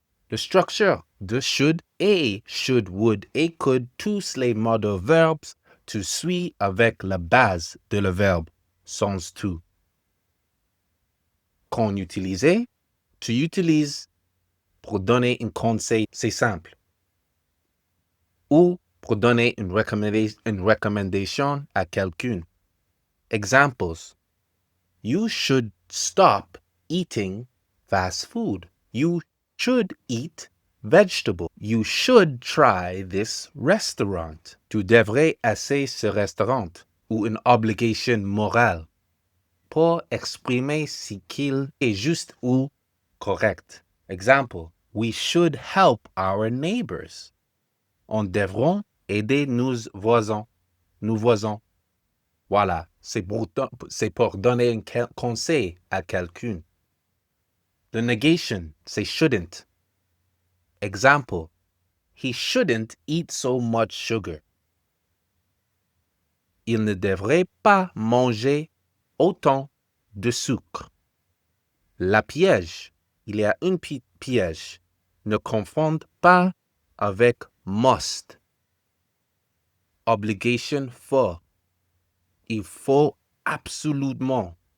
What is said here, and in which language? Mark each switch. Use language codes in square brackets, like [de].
[fr] La structure de should et should, would et could, tous les modèles verbes, tu suis avec la base de le verbe, sans tout. Quand utilisé, tu utilises pour donner un conseil, c'est simple. Ou pour donner une recommandation à quelqu'un. [en] Examples. You should stop eating fast food. You should eat vegetable. You should try this restaurant. [fr] Tu devrais essayer ce restaurant ou une obligation morale pour exprimer si qu'il est juste ou correct. [en] Exemple, we should help our neighbors. [fr] On devrait aider nos voisins. Voilà, c'est pour donner un conseil à quelqu'un. [en] The negation, c'est shouldn't. Example, he shouldn't eat so much sugar. [fr] Il ne devrait pas manger autant de sucre. La piège, il y a un piège. Ne confondez pas avec must. [en] Obligation for. [fr] Il faut absolument.